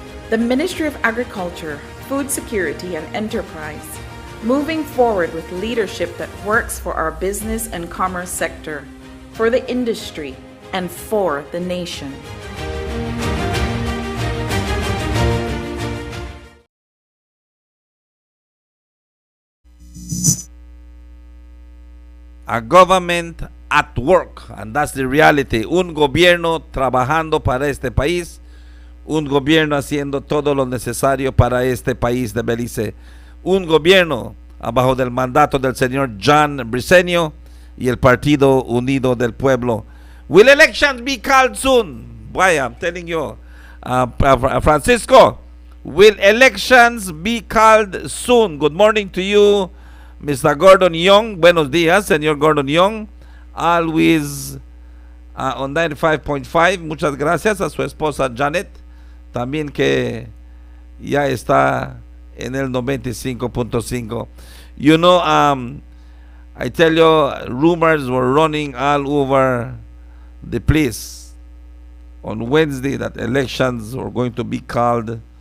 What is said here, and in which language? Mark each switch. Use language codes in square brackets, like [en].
[en] The Ministry of Agriculture, Food Security and Enterprise, moving forward with leadership that works for our business and commerce sector, for the industry, and for the nation. A government at work, and that's the reality. [es] Un gobierno trabajando para este país, un gobierno haciendo todo lo necesario para este país de Belice, un gobierno abajo del mandato del señor John Briceño y el Partido Unido del Pueblo. [en] Will elections be called soon? Boy, I'm telling you, Francisco, will elections be called soon? Good morning to you, Mr. Gordon Young. [es] Buenos días, señor Gordon Young. [en] Always on 95.5. [es] Muchas gracias a su esposa Janet, también que ya está en el 95.5. [en] You know, I tell you, rumors were running all over the place on Wednesday that elections were going to be called.